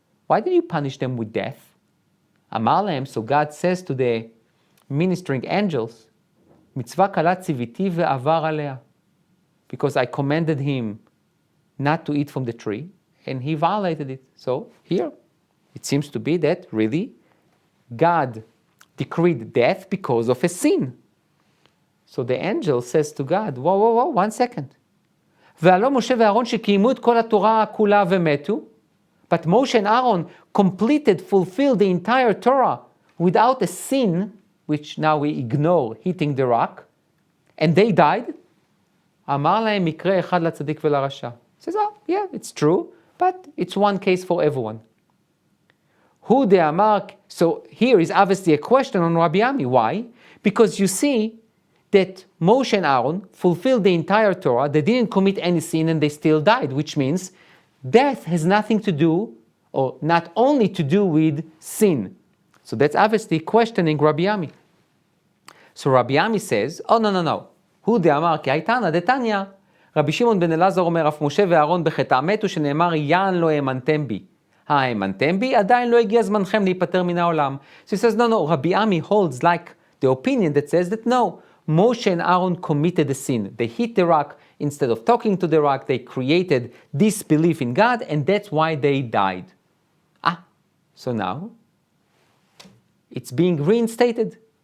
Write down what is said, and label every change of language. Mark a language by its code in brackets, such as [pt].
[en] Why did you punish them with death? [he] Amar lehem, [en] so God says to the ministering angels, [he] mitzvah kala tziviti ve'avar alea, [en] because I commanded him not to eat from the tree, and he violated it. So here, it seems to be that really God decreed death because of a sin. So the angel says to God, whoa, 1 second. [he] והלא משה ואהרון שקיימו את כל התורה כולה ומתו, [en] But Moshe and Aaron fulfilled the entire Torah without a sin, which now we ignore, hitting the rock, and they died. [he] אמר להם מקרה אחד לצדיק ולרשע. [en] Says, oh, yeah, it's true, but it's one case for everyone. [arc] Who de'amar? [en] So here is obviously a question on Rabbi Ami. Why? Because you see that Moshe and Aaron fulfilled the entire Torah, they didn't commit any sin and they still died, which means death has nothing to do, or not only to do with sin. So that's obviously questioning Rabbi Ami. So Rabbi Ami says, oh no. [he] הוא דאמר כי הייתנא דתניא, רבי שמעון בן אלעזר אומר, אף משה ואהרון בחטאם מתו, שנאמר, יען לא האמנתם בי. האמנתם בי? עדיין לא הגיע זמנכם להיפטר מן העולם. [en] So he says, no, Rabbi Ami holds like the opinion that says that no, Moshe and Aaron committed a sin. They hit the rock, instead of talking to the rock, they created disbelief in God, and that's why they died. So now, it's being reinstated.